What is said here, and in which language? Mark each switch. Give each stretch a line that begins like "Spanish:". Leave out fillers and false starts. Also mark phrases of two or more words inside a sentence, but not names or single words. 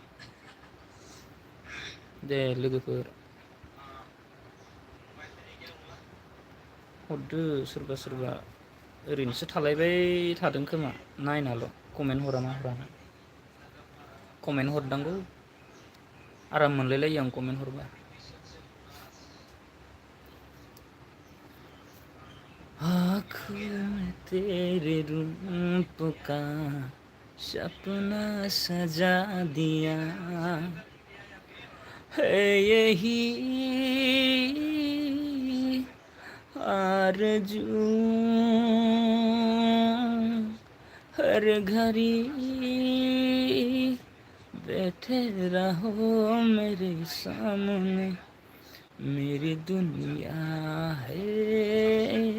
Bodo: दे लोगोफोर हरदो सोरबा सोरबा ओरैनोसो थालायबाय थादों खोमा नायनाल' कमेन्ट हरा मा हरा कमेन्ट हरनांगौ आराम मोनलायलायो आं कमेन्ट हरबा
Hindi: आँखों में तेरे रूप का सपना सजा दिया है यही आरज़ू हर घड़ी बैठे रहो मेरे सामने मेरी दुनिया है